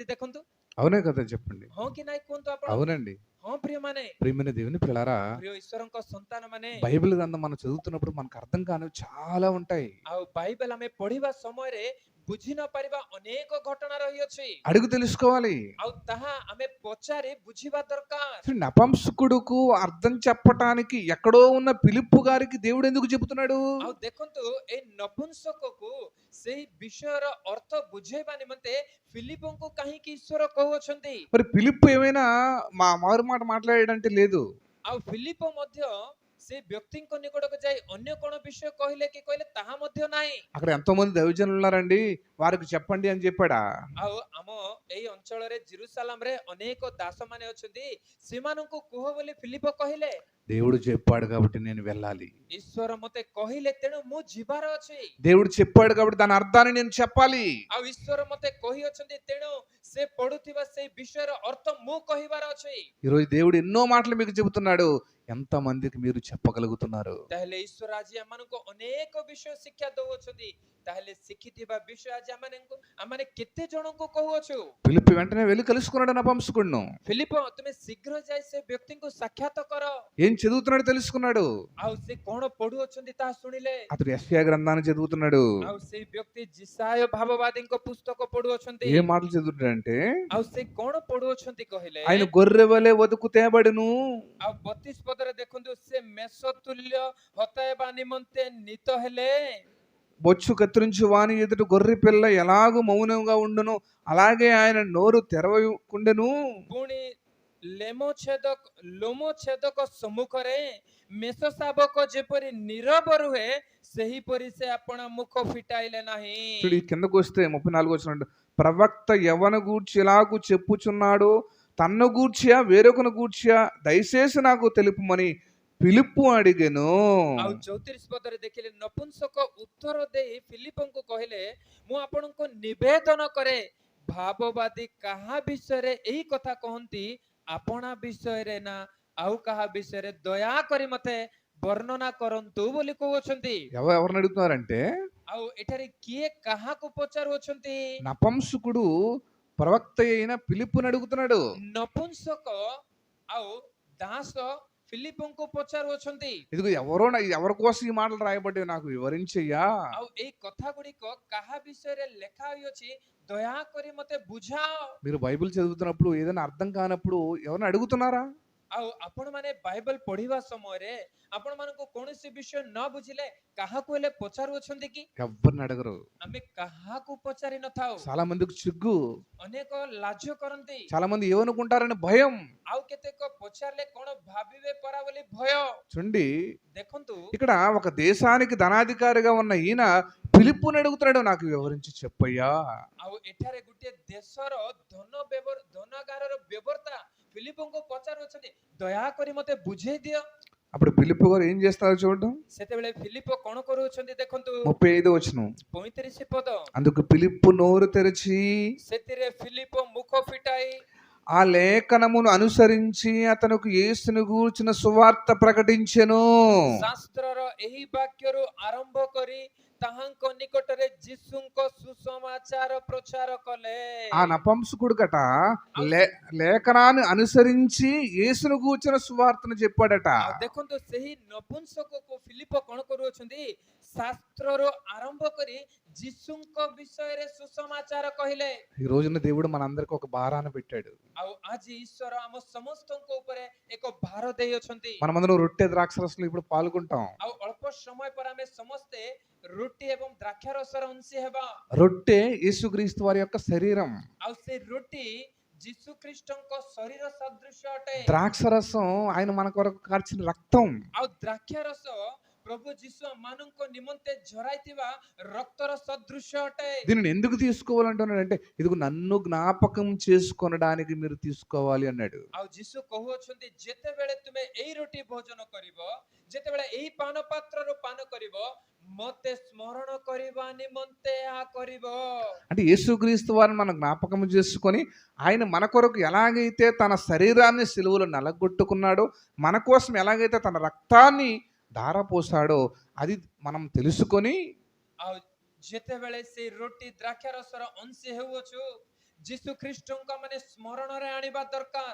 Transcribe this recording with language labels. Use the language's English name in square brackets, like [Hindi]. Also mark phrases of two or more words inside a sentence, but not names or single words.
[Odia] ଦେଖନ୍ତୁ, [Telugu] అవునే కదా చెప్పండి. [Odia] ହଁ କି ନାଇଁ କୁହନ୍ତୁ ଆପଣ? [Telugu] అవునండి. [Odia] ହଁ ప్రియମାନେ, [Telugu] ప్రియమైన దేవుని పిల్లలారా, [Odia] ପ୍ରିୟ ଈଶ୍ୱରଙ୍କ ସନ୍ତାନ ମାନେ, [Telugu] బైబిల్ గ్రంథం మనం చదువుతున్నప్పుడు మనకు అర్థం కానివి చాలా ఉంటాయి. [Odia] ଆଉ ବାଇବେଲ ଆମେ ପଢିବା ସମୟରେ ବୁଝି ନ ପାରିବା ଅନେକ ଘଟଣା ରହିଅଛି। [Telugu] అడుగు తెలుసుకోవాలి. [Odia] ଆଉ ତାହା ଆମେ ପଚାରି ବୁଝିବା ଦରକାର। [Telugu] అసలు నపంసకుడుకు అర్థం చెప్పటానికి ఎక్కడో ఉన్న ఫిలిప్పు గారికి దేవుడు ఎందుకు చెబుతున్నాడు? [Odia] ଆଉ ଦେଖନ୍ତୁ, ଏଇ ନପୁଂସକକୁ ସେଇ ବିଷୟର ଅର୍ଥ ବୁଝେଇବା ନିମନ୍ତେ ଫିଲିପଙ୍କୁ କାହିଁକି ଈଶ୍ୱର କହୁଅଛନ୍ତି? [Telugu] మరి ఫిలిప్పు ఏమైనా మారు మాట మాట్లాడాడంటే లేదు. [Odia] ଆଉ ଫିଲିପ ମଧ୍ୟ ସେ ବ୍ୟକ୍ତିଙ୍କ ନିକଟକୁ ଯାଇ ଅନ୍ୟ କଣ ବିଷୟ କହିଲେ କି କହିଲେ ତାହା ମଧ୍ୟ ନାହିଁ। [Telugu] అక్కడ ఎంతో మంది దైవజనులు ఉన్నారండి, వారికి చెప్పండి అని చెప్పాడా? [Odia] ଆଉ ଆମ ଏଇ ଅଞ୍ଚଳରେ ଜେରୁସାଲେମରେ ଅନେକ ଦାସମାନେ ଅଛନ୍ତି, ସେମାନଙ୍କୁ କୁହ ବୋଲି ଫିଲିପ କହିଲେ। [Telugu] దేవుడు చెప్పాడు కాబట్టి నేను వెళ్ళాలి. [Odia] ଈଶ୍ୱର ମତେ କହିଲେ ତେଣୁ ମୁଁ ଯିବାର ଅଛି। [Telugu] దేవుడు చెప్పాడు కాబట్టి దాని అర్థాన్ని నేను చెప్పాలి. [Odia] ଆଉ ଈଶ୍ୱର ମତେ କହିଅଛନ୍ତି ତେଣୁ ସେ ପଢୁଥିବା ସେଇ ବିଷୟର ଅର୍ଥ ମୁଁ କହିବାର ଅଛି। [Telugu] ఈరోజు దేవుడు ఎన్నో మాటలు మీకు చెబుతున్నాడు, ఎంత మందికి మీరు చెప్పగలుగుతున్నారు? [Odia] ତାହେଲେ ଈଶ୍ୱର ଆଜି ଆମମାନଙ୍କୁ ଅନେକ ବିଷୟ ଶିକ୍ଷା ଦଉଅଛନ୍ତି, ତାହେଲେ ଶିଖିଥିବା ବିଷୟ ଆଜି ଆମମାନେ କେତେ ଜଣଙ୍କୁ କହୁଅଛୁ? [Telugu] ఫిలిప్పు వెంటనే వెళ్ళి కలుసుకున్నాడు నపంసకుడును. [Odia] ଫିଲିପ ତୁମେ ଶୀଘ୍ର ଯାଇ ସେ ବ୍ୟକ୍ତିଙ୍କୁ ସାକ୍ଷାତ କର। [Telugu] ఏం చదువుతున్నాడు తెలుసుకున్నాడు. [Odia] ଆଉ ସେ କଣ ପଢୁଅଛନ୍ତି ତାହା ଶୁଣିଲେ। [Telugu] అతడు యెషయా గ్రంథాన్ని చదువుతున్నాడు. [Odia] ଆଉ ସେଇ ବ୍ୟକ୍ତି ଜିସାୟ ଭାବବାଦୀଙ୍କ పుస్తକ పଢୁଅଛନ୍ତି। [Telugu] ఏ మాటలు చదువుతున్నాడంటే, [Odia] ଆଉ ସେ କଣ పଢୁଅଛନ୍ତି କହିଲେ, [Telugu] ఆయన గొర్రె వలె వదుకు తేబడును. [Odia] ଆଉ 32 ପଦରେ ଦେଖନ୍ତୁ, ସେ ମେଷ ତୁଲ୍ୟ ହତାଇବା ନିମନ୍ତେ ନୀତ ହେଲେ, [Telugu] బొచ్చు కత్తిరించి వాని ఎదుట గొర్రె పిల్ల ఎలాగూ మౌనంగా ఉండును అలాగే ఆయన నోరు తెరవకుండెను. [Odia] ପୁଣି ଲୋମଛେଦକ ସମ୍ମୁଖରେ ମେଷ ଶାବକ ଯେପରି ନୀରବ ରୁହେ, ସେହିପରି ସେ ଆପଣ ମୁଖ ଫିଟାଇଲେ ନାହିଁ। [Telugu] చూడు ఈ కిందకు వస్తే 34 వచ్చినట్టు, ప్రవక్త ఎవను గూర్చి ఎలాగూ చెప్పుచున్నాడో తన్ను గూర్చియా వేరొకను గూర్చియా దయచేసి నాకు తెలుపుమని ఫిలిప్పు అడిగెను. [Odia] ଆଉ 34 ପଦରେ ଦେଖିଲେ, ନପୁଂସକ ଉତ୍ତର ଦେଇ ଫିଲିପଙ୍କୁ କହିଲେ, ମୁଁ ଆପଣଙ୍କୁ ନିବେଦନ କରେ, ଭାବବାଦୀ କାହା ବିଷୟରେ ଏହି କଥା କହନ୍ତି, ଆପଣା ବିଷୟରେ ନା ଆଉ କାହା ବିଷୟରେ ଦୟାକରି ମତେ ବର୍ଣ୍ଣନା କରନ୍ତୁ ବୋଲି କହୁଅଛନ୍ତି। [Telugu] ఎవరిని అడుగుతున్నారంటే, [Odia] ଆଉ ଏଠାରେ କିଏ କାହାକୁ ପଚାରୁଅଛନ୍ତି? [Telugu] నపంసకుడు ప్రవక్త అయిన ఫిలిప్పుని అడుగుతున్నాడు. [Odia] ନପୁଂସକ ଆଉ ଦାସ ଫିଲିପଙ୍କୁ ପଚାରୁଅଛନ୍ତି। [Telugu] ఇదిగో ఎవరి కోసం ఈ మాటలు రాయబడ్డాయి నాకు వివరించయ్యా. [Odia] ଆଉ ଏଇ କଥା ଗୁଡିକ କାହା ବିଷୟରେ ଲେଖା ହୋଇଅଛି, ଦୟାକରି ମତେ ବୁଝାଅ। [Telugu] మీరు బైబిల్ చదువుతున్నప్పుడు ఏదైనా అర్థం కానప్పుడు ఎవరిని అడుగుతున్నారా? [Odia] ଆଉ ଆପଣ ମାନେ ବାଇବେଲ ପଢିବା ସମୟରେ ଆପଣ ମାନଙ୍କୁ କୌଣସି ବିଷୟ ନ ବୁଝିଲେ କାହାକୁ ହେଲେ ପଚାରୁଅଛନ୍ତି କି? [Telugu] ఎవరిని అడగరు. [Odia] ଆମେ କାହାକୁ పచారి ନଥାଉ। [Telugu] చాలా మందికి సిగ్గు, [Odia] ଅନେକ ଲାଜ କରନ୍ତି। [Telugu] చాలా మంది ఏమనుకుంటారని భయం. [Odia] ଆଉ କେତେକ ପଚାରିଲେ କଣ ଭାବିବେ ପରା ବୋଲି ଭୟ। [Telugu] చూడండి, [Odia] ଦେଖନ୍ତୁ, [Telugu] ఇక్కడ ఒక దేశానికి ధనాధికారిగా ఉన్న ఈయన ఫిలిప్పుని అడుగుతున్నాడు, నాకు వివరించి చెప్పయ్యా. [Odia] ଆଉ ଏଠାରେ ଗୋଟିଏ ଦେଶର ଧନଗାରର ବ୍ୟବର୍ତ୍ତା ଫିଲିପଙ୍କୁ ପଚାରୁଅଛନ୍ତି, ଦୟାକରି ମତେ ବୁଝେଇ ଦିଅ। [Telugu] అప్పుడు ఫిలిప్పు గారు ఏం చేస్తారో చూడడం. [Odia] ସେତେବେଳେ ଫିଲିପ କଣ କରୁଅଛନ୍ତି ଦେଖନ୍ତୁ, [Telugu] 35 వచనం. [Odia] 35 ପଦ। [Telugu] అందుకు ఫిలిప్పు నోరు తెరిచి [Odia] ସେଥିରେ ଫିଲିପ ମୁଖ ଫିଟାଇ [Telugu] ఆ లేఖనమును అనుసరించి అతనికి యేసును గూర్చిన సువార్త ప్రకటించెను. [Odia] ଶାସ୍ତ୍ରର ଏହି ବାକ୍ୟରୁ ଆରମ୍ଭ କରି ତାହାଙ୍କ ନିକଟରେ ଯୀଶୁଙ୍କ ସୁସମାଚାର ପ୍ରଚାର କଲେ। [Telugu] ఆ నపంసకుడుకట లేఖనాన్ని అనుసరించి యేసును గూర్చిన సువార్తను చెప్పాడట. [Odia] ଆଉ ଦେଖନ୍ତୁ ସେହି ନପୁଂସକକୁ ଫିଲିପ କଣ କରୁଅଛନ୍ତି, ଶାସ୍ତ୍ରରୁ ଆରମ୍ଭ କରି ଯୀଶୁଙ୍କ ବିଷୟରେ ସୁସମାଚାର କହିଲେ। [Telugu] ఈ రోజున దేవుడు మనందరికి ఒక భారాన్ని పెట్టాడు. [Odia] ଆଉ ଆଜି ଈଶ୍ୱର ଆମ ସମସ୍ତଙ୍କ ଉପରେ ଏକ ଭାର ଦେଇଅଛନ୍ତି। [Telugu] మనమందరం రొట్టె ద్రాక్షరసంలో ఇప్పుడు పాల్గొంటాం. [Odia] ଆଉ ଅଳ୍ପ ସମୟ ପରେ ଆମେ ସମସ୍ତେ ରୁଟି ଏବଂ ଦ୍ରାକ୍ଷାରସର ଅଂଶୀ ହେବା। [Telugu] రొట్టె యేసుక్రీస్తు వారి యొక్క శరీరం. [Odia] ଆଉ ସେ ରୁଟି ଯୀଶୁ ଖ୍ରୀଷ୍ଟଙ୍କ ଶରୀର ସଦୃଶ ଅଟେ। [Telugu] ద్రాక్షరసం ఆయన మన కొరకు కార్చిన రక్తం. [Odia] ଆଉ ଦ୍ରାକ୍ଷାରସ ପ୍ରଭୁ ଯୀଶୁ ମାନଙ୍କ ନିମନ୍ତେ ଝରାଇଥିବା ରକ୍ତର ସଦୃଶ ଅଟେ। [Telugu] దీనిని ఎందుకు తీసుకోవాలంటున్నాడంటే ఇదిగో నన్ను జ్ఞాపకం చేసుకొనడానికి మీరు తీసుకోవాలి అన్నాడు. [Odia] ଆଉ ଯୀଶୁ କହୁଅଛନ୍ତି, ଯେତେବେଳେ ତୁମେ ଏଇ ରୁଟି ଭୋଜନ କରିବ, ଯେତେବେଳେ ଏଇ ପାନ ପାତ୍ରରୁ ପାନ କରିବ, ମତେ ସ୍ମରଣ କରିବା ନିମନ୍ତେ ଏହା କରିବ। [Telugu] అంటే యేసుక్రీస్తు వారిని మనం జ్ఞాపకం చేసుకొని ఆయన మన కొరకు ఎలాగైతే తన శరీరాన్ని సిలువలో నలగొట్టుకున్నాడో, మన కోసం ఎలాగైతే తన రక్తాన్ని ధారపోసాడో అది మనం తెలుసుకొని [Odia] ଆଉ ଯେତେବେଳେ ସେଇ ରୁଟି ଦ୍ରାକ୍ଷାରସର ଅଂଶୀ ହେଉଅଛୁ, ଯୀଶୁ ଖ୍ରୀଷ୍ଟଙ୍କ ମାନେ ସ୍ମରଣରେ ଆଣିବା ଦରକାର।